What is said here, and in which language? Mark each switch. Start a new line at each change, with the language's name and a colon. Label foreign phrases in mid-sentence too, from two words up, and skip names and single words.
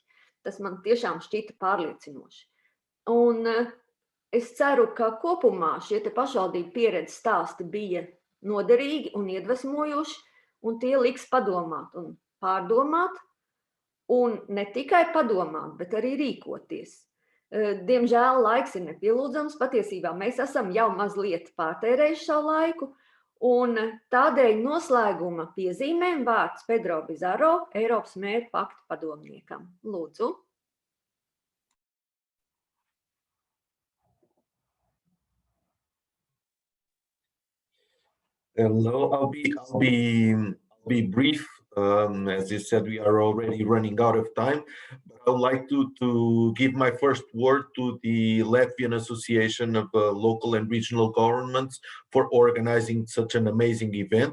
Latvian: Tas man tiešām šķita pārliecinoši. Un es ceru, ka kopumā šie te pašvaldību pieredzes stāsti bija noderīgi un iedvesmojoši, un tie liks padomāt un pārdomāt, un ne tikai padomāt, bet arī rīkoties. Diemžēl laiks ir nepielūdzams, patiesībā mēs esam jau mazliet pārtērējuši savu laiku, un tādēļ noslēguma piezīmēm vārds Pedro Bizarro, Eiropas Mēru pakta padomniekam. Lūdzu.
English: Hello, I'll be brief. As you said, we are already running out of time. But I would like to give my first word to the Latvian Association of Local and Regional Governments for organizing such an amazing event.